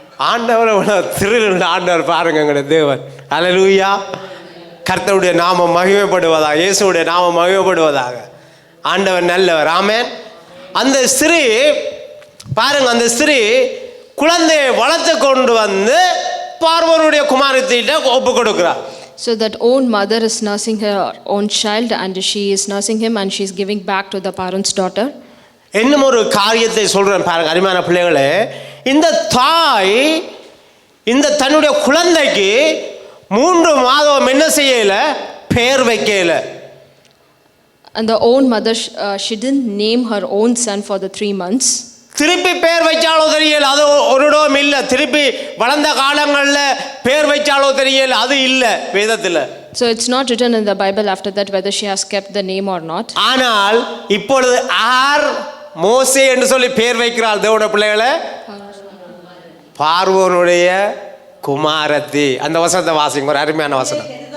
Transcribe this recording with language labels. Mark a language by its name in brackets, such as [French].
[Tamil] ஆண்டவர் திருநெல் ஆண்டவர் பாருங்க எங்களுடைய தேவன். அல்லேலூயா. கர்த்தருடைய நாமம் மகிமைப்படுவதாக, இயேசுடைய நாமம் மகிமைப்படுவதாக. ஆண்டவர் நல்லவர். ஆமென். அந்த ஸ்திரீ பாருங்க, அந்த ஸ்திரீ குழந்தையை வளர்த்து கொண்டு வந்து பார்வோனுடைய குமாரத்திட்ட ஒப்பு கொடுக்கிறார். [English] So that own mother is nursing her own child and she is nursing him and she is giving back to the parent's daughter. [Tamil] இன்னும் ஒரு காரியத்தை சொல்றேன் பாருங்க அருமையான பிள்ளைகளே. இந்த தாய் இந்த தன்னுடைய குழந்தைக்கு 3 மாதம் என்ன செய்யல? பெயர் வைக்கல. [English] And the own mother, she didn't name her own son for the 3 months. [Tamil] திருப்பி பேர் வச்சாலோ தெரியல, அது ஒரு இடம் இல்லை. திருப்பி வளர்ந்த காலங்களில் பேர் வச்சாலோ தெரியல, அது இல்லை வேதத்தில். [English] So it's not written in the Bible after that whether she has kept the name or not. [Tamil] ஆனால் இப்பொழுது ஆர் மோசே என்று சொல்லி பேர் வைக்கிறாள் தேவனுடைய பிள்ளைகளை? பார்வோனுடைய குமாரத்தி. அந்த வசனத்தை வாசிங்க, ஒரு அருமையான வசனம்.